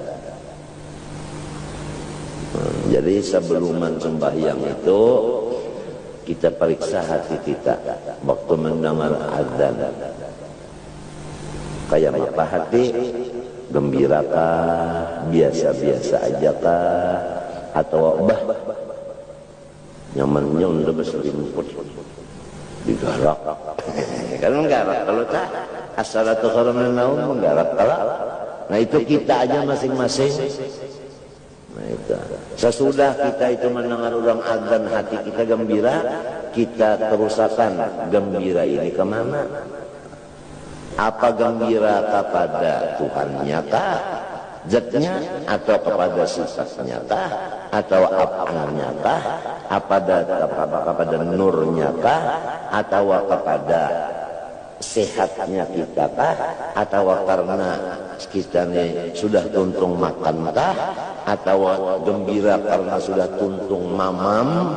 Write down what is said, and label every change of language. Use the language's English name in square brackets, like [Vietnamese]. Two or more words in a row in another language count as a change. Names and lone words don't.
[Banjar] Jadi sebelum sembahyang itu kita periksa hati kita waktu mendengar azan. Kayak apa hati? Gembirakah? Biasa-biasa aja kah? Atau nyamannya udah berselimut digarak kan menggarak kalau tak [Arabic] الصلاة خير من النوم [Banjar] menggarak kalau nah itu kita aja masing-masing. Nah itu sesudah kita itu mendengar orang azan hati kita gembira, kita terusakan gembira ini kemana? Apa gembira kepada Tuhannya kah, zatnya, atau kepada sifatnya kah, atau apanya kah, kepada nurnya kah, atau kepada sehatnya kita kah, atau karena kita ini sudah tuntung makan kah, atau gembira karena sudah tuntung mamam.